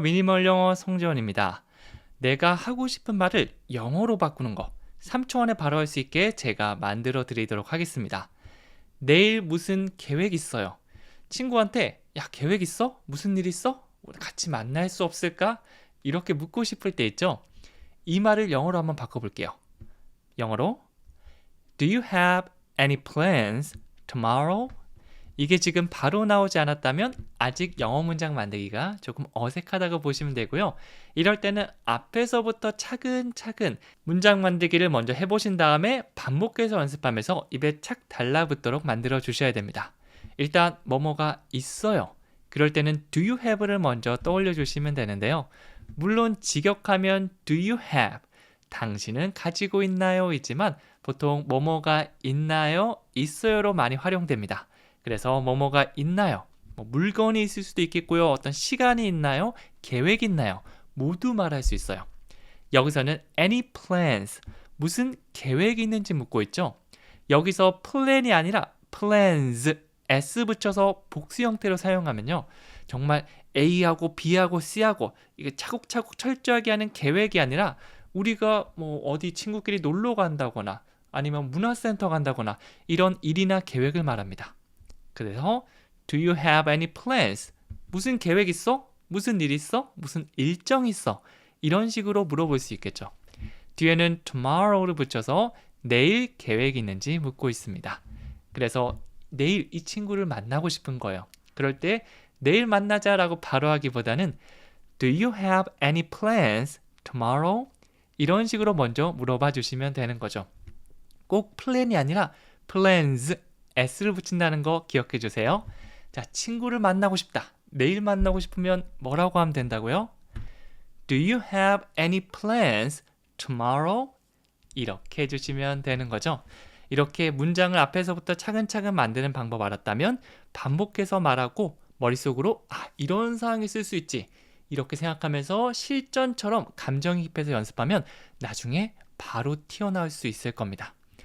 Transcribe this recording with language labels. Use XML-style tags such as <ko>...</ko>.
<ko>미니멀 영어 송재원입니다. 내가 하고 싶은 말을 영어로 바꾸는 거 3초 안에 바로 할 수 있게 제가 만들어 드리도록 하겠습니다. 내일 무슨 계획 있어요? 친구한테 야, 계획 있어? 무슨 일 있어? 우리 같이 만날 수 없을까? 이렇게 묻고 싶을 때 있죠? 이 말을 영어로 한번 바꿔볼게요. 영어로</ko> <en>Do you have any plans tomorrow?</en> <ko>이게 지금 바로 나오지 않았다면 아직 영어 문장 만들기가 조금 어색하다고 보시면 되고요. 이럴 때는 앞에서부터 차근차근 문장 만들기를 먼저 해보신 다음에 반복해서 연습하면서 입에 착 달라붙도록 만들어 주셔야 됩니다. 일단 뭐뭐가 있어요. 그럴 때는</ko> <en>do you have</en> <ko>를 먼저 떠올려 주시면 되는데요. 물론 직역하면</ko> <en>do you have,</en> <ko>당신은 가지고 있나요? 이지만 보통 뭐뭐가 있나요? 있어요로 많이 활용됩니다. 그래서 뭐뭐가 있나요? 물건이 있을 수도 있겠고요. 어떤 시간이 있나요? 계획이 있나요? 모두 말할 수 있어요. 여기서는</ko> <en>any plans,</en> <ko>무슨 계획이 있는지 묻고 있죠. 여기서 plan이 아니라 plans, s 붙여서 복수 형태로 사용하면요. 정말 A하고 B하고 C하고 이게 차곡차곡 철저하게 하는 계획이 아니라 우리가 어디 친구끼리 놀러 간다거나 아니면 문화센터 간다거나 이런 일이나 계획을 말합니다. 그래서</ko> <en>Do you have any plans?</en> <ko>무슨 계획 있어? 무슨 일 있어? 무슨 일정 있어? 이런 식으로 물어볼 수 있겠죠. 뒤에는 tomorrow를 붙여서 내일 계획이 있는지 묻고 있습니다. 그래서 내일 이 친구를 만나고 싶은 거예요. 그럴 때 내일 만나자라고 바로 하기보다는</ko> <en>Do you have any plans tomorrow?</en> <ko>이런 식으로 먼저 물어봐 주시면 되는 거죠. 꼭 plan이 아니라 plans, s를 붙인다는 거 기억해 주세요. 자, 친구를 만나고 싶다. 내일 만나고 싶으면 뭐라고 하면 된다고요?</ko> <en>Do you have any plans tomorrow?</en> <ko>이렇게 해주시면 되는 거죠. 이렇게 문장을 앞에서부터 차근차근 만드는 방법 알았다면 반복해서 말하고 머릿속으로 이런 상황에 쓸 수 있지. 이렇게 생각하면서 실전처럼 감정이입해서 연습하면 나중에 바로 튀어나올 수 있을 겁니다.</ko>